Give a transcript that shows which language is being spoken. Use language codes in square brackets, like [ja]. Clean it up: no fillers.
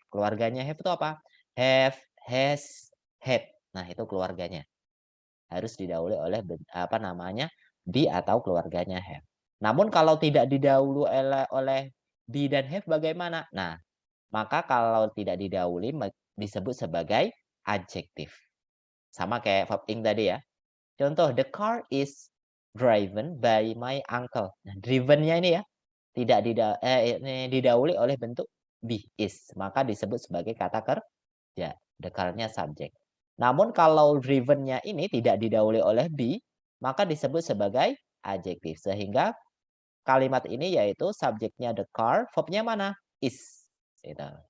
[id] Keluarganya have itu apa? Have, has, had. Nah, itu keluarganya. Harus didahului oleh apa namanya? Be atau keluarganya have. Namun kalau tidak didahului oleh be dan have bagaimana? Nah, maka kalau tidak didahului disebut sebagai adjektif. Sama kayak verb ing tadi ya. Contoh, [en] the car is driven by my uncle. [id] Nah, driven-nya ini ya, tidak didahului oleh bentuk be, is. Maka disebut sebagai kata kerja. The car-nya subjek. Namun kalau driven-nya ini tidak didahului oleh be, maka disebut sebagai adjektif. Sehingga kalimat ini yaitu subjeknya the car, verb-nya mana? Is. Gitu.